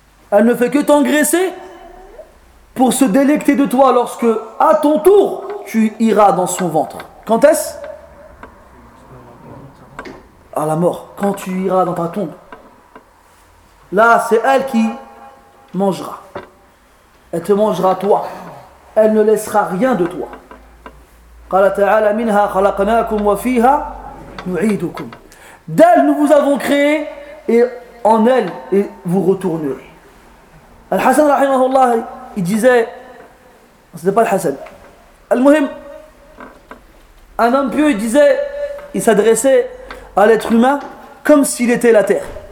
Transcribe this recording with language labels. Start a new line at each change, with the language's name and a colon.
French: Elle ne fait que t'engraisser pour se délecter de toi lorsque, à ton tour, tu iras dans son ventre. Quand est-ce ? À la mort, quand tu iras dans ta tombe. Là, c'est elle qui mangera. Elle te mangera toi. Elle ne laissera rien de toi.
Arabic: قال تعالى منها خلقناكم وفيها نعيدكم.
French: D'elle nous vous avons créé et en elle et vous retournerez. Al-Hassan rahimahullah, il disait, c'était pas Al-Hassan. Al-Muhim, un homme pieux, il disait, il s'adressait à l'être humain comme s'il était la terre.